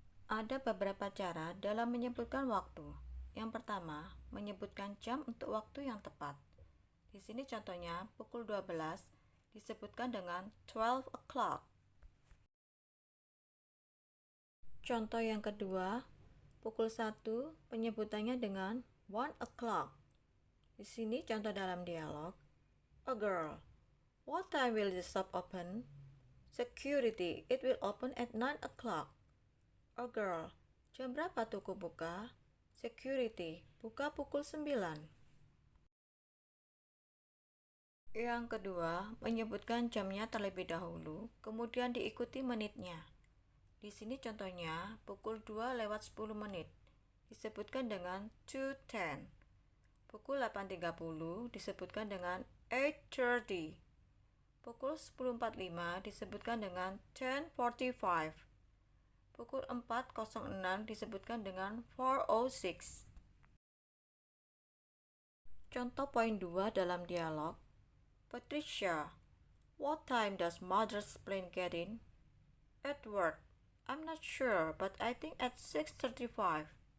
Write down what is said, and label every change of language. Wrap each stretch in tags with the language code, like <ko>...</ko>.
<id>Ada beberapa cara dalam menyebutkan waktu. Yang pertama, menyebutkan jam untuk waktu yang tepat. Di sini contohnya pukul 12 disebutkan dengan 12 o'clock. Contoh yang kedua, pukul 1 penyebutannya dengan 1 o'clock. Di sini contoh dalam dialog.</id> <en>A girl, what time will the shop open? Security, it will open at 9 o'clock.</en> <id>A girl, jam berapa toko buka? Security, buka pukul 9. Yang kedua, menyebutkan jamnya terlebih dahulu, kemudian diikuti menitnya. Di sini contohnya, pukul 2 lewat 10 menit, disebutkan dengan 2:10. Pukul 8.30 disebutkan dengan 8:30. Pukul 10.45 disebutkan dengan 10:45. Pukul 4.06 disebutkan dengan 4:06. Contoh poin 2 dalam dialog.</id> <en>Patricia, what time does mother's plane get in? Edward, I'm not sure, but I think at 6:35.</en>